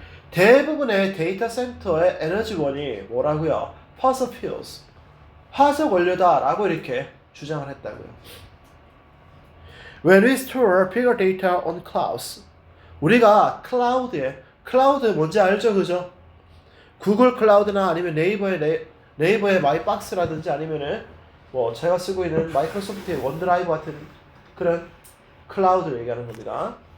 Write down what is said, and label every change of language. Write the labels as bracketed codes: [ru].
[ko] 대부분의 데이터 센터의 에너지원이 뭐라고요? [en] fossil fuels. [ko] 화석 원료다라고 이렇게 주장을 했다고요. [en] When we store bigger data on clouds. [ko] 우리가 클라우드 뭔지 알죠? 그죠? 구글 클라우드나 아니면 네이버의 마이박스라든지 아니면은 뭐 제가 쓰고 있는 마이크로소프트의 원드라이브 같은 그런 클라우드를 얘기하는 겁니다.